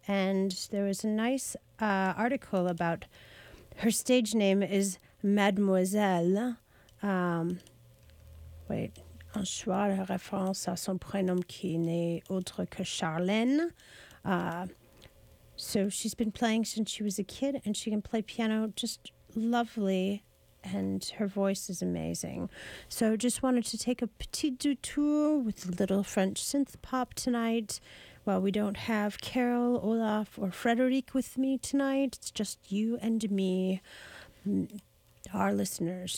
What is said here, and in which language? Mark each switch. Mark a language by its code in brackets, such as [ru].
[en] And there was a nice article about her stage name is Mademoiselle. [fr] Wait, un choix de référence à son prénom qui n'est autre que Charlène. [en] So she's been playing since she was a kid, and she can play piano just lovely, and her voice is amazing. So just wanted to take a [fr] petit détour [en] with a little French synth pop tonight. While we don't have Carol, Olaf, or Frederic with me tonight, it's just you and me, our listeners.